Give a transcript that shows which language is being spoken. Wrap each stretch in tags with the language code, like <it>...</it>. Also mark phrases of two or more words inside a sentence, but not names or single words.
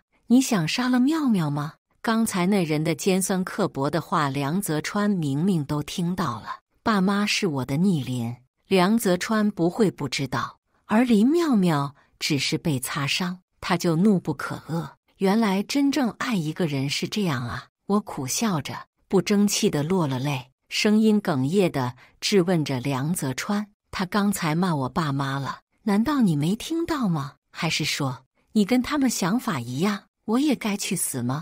<zh>你想殺了妙妙嗎？剛才那人的尖酸刻薄的話，梁澤川明明都聽到了。爸媽是我的逆鱗，梁澤川不會不知道，而林妙妙只是被擦傷，他就怒不可遏。原來真正愛一個人是這樣啊！我苦笑着，不爭氣地落了淚，聲音哽咽地質問着梁澤川：他剛才罵我爸媽了，難道你沒聽到嗎？還是說你跟他們想法一樣，我也該去死嗎？</zh>